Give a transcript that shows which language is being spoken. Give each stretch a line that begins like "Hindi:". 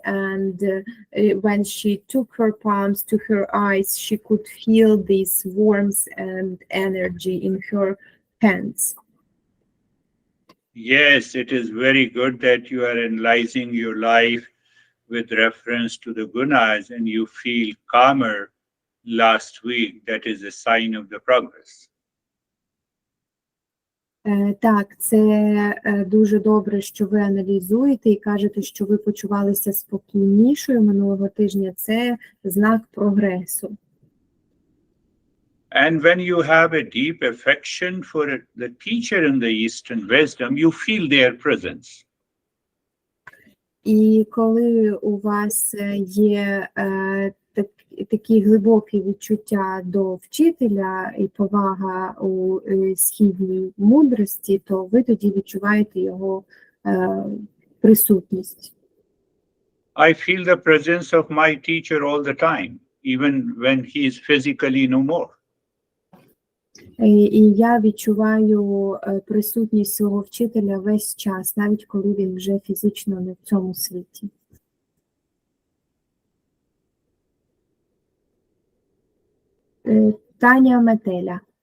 English: And when she took her palms to her eyes, she could feel this warmth and energy in her hands. Yes, it is very good that you are analyzing your life with reference to the gunas and you feel calmer last week. That is a sign of the progress.
Ukrainian: Так, це дуже добре, що ви аналізуєте і кажете, що ви почувалися спокійнішою минулого тижня. Це знак прогресу.
English: And when you have a deep affection for the teacher in the Eastern wisdom, you feel their presence.
Ukrainian: І коли у вас є такі глибокі відчуття до вчителя і повага у східній мудрості, то ви тоді відчуваєте його присутність.
English: I feel the presence of my teacher all the time, even when he is physically no more.
Ukrainian: І я відчуваю присутність свого вчителя весь час, навіть коли він вже фізично не в цьому світі. Таня Метеля.